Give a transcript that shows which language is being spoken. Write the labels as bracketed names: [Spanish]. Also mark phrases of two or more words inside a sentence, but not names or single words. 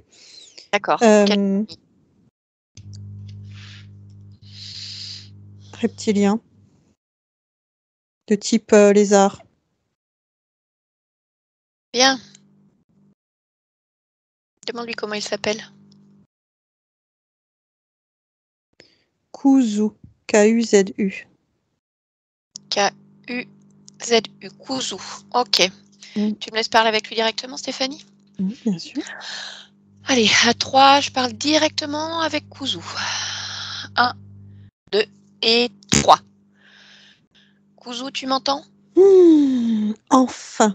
[French] D'accord. Reptilien. De type lézard. Bien. Demande-lui comment il s'appelle. Kuzu. K-U-Z-U. K-U-Z-U. Kuzu. Ok. Tu me laisses parler avec lui directement, Stéphanie? Bien sûr. Allez, à 3, je parle directement avec Kuzu. 1, 2 et 3. Kuzu, tu m'entends? Enfin.